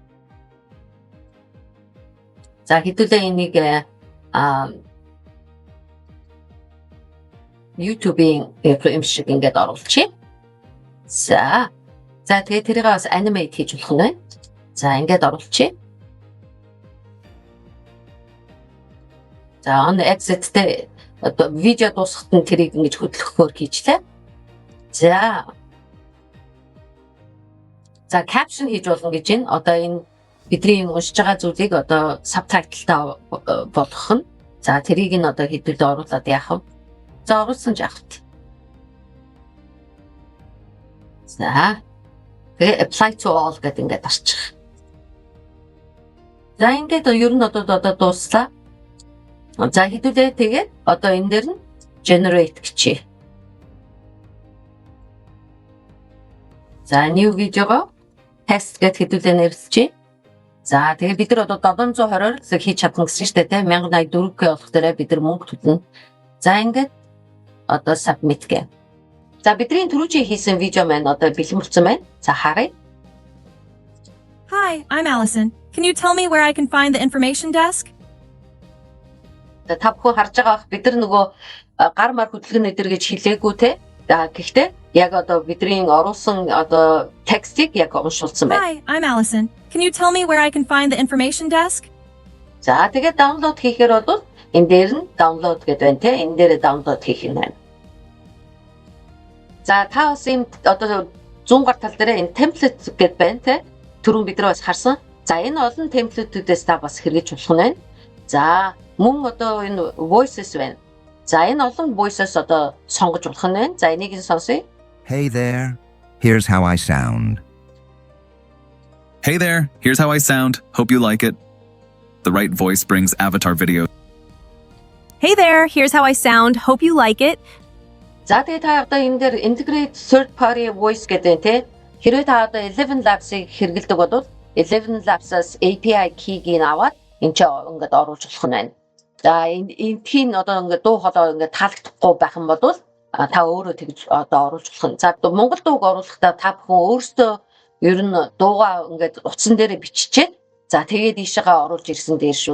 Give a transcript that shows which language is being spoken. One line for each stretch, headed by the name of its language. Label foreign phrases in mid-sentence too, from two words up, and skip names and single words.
Mongolian: За хэдүүлээ энийг YouTube-ийн юм шиг ингээд оруулчих. За тэгээ тэрийг бас animate хийж болох нь байна. За ингээд оруулчих. За
English: on exit
Mongolian: дээр одоо видео дуусахад нь тэрийг ингэж хөдлөхөөр хийчлээ. За caption хийж болно гэж байна. Одоо энэ бидний уншиж байгаа зүйлийг одоо subtitle-тай болгох нь. За тэрийг нь одоо хэдүүлээ оруулаад яах вэ? За оруулсан жаахт. За тэгээ
English: apply to all
Mongolian: гэдэг ингээд арчих. За ингээд ер нь одоо дууслаа. За хэдүүлээ тэгээд одоо энэ дээр нь generate гэчээ. За new видеого тест гэд хэдүүлээ нэрлэжээ. За тэгээд бид нар одоо 720-оор хийж чадна гэсэн шүү дээ те 1084K болох дээрээ бид нар мөнгө төлнө. За ингээд одоо submit гэ. За бидний түрүүчийн хийсэн видео маань одоо бэлэн болсон байна. За харъя.
English: Hi, I'm Allison. Can you tell me where I can find the information desk?
Mongolian: Та бүхэн харж байгаа бах бид нар нөгөө гар мар хөдөлгөөн өдр гэж хэлээгүй те. За гэхдээ яг одоо бидний оруулсан одоо текстийг яг уншуулсан байна.
English: Hi, I'm Allison. Can you tell me where I can find the information desk?
Mongolian: За тэгээд download хийхээр бол энэ дээр нь download гэдэг байна те. Энэ дээр download хийх юм байна. За та бас энэ одоо зүүн гар тал дээр энэ template гэдэг байна те. Түрүүн бид нар бас харсан. За энэ олон template-үүдээс та бас хэрэгжиж болох нь байна. За мөн одоо энэ voices байна. За энэ олон voices одоо сонгож болох нь байна. За энийг нь сонсъё.
English: Hey there, here's how I sound. Hey there, here's how I sound. Hope you like it. The right voice brings avatar video. Hey there, here's how I sound. Hope you like it.
Mongolian: За тэгээ та одоо энэ дээр
English: integrate third party voice
Mongolian: гэдэг нь те. Хэрвээ та одоо 11 Labs-ыг хэрэглэдэг бол 11 Labs-аас
English: API key-
Mongolian: г аваад энэ ч ингээд оруулж болох нь байна. За энэ тийм одоо ингээд дуу хоолой ингээд таалагдахгүй байх юм бол та өөрөө тэгж одоо оруулж болох нь. За Монгол дууг оруулахдаа та бүхэн өөрсдөө ер нь дуугаа ингээд утсан дээр биччихээд за тэгээд ийшээгээ оруулж ирсэн дээр шүү.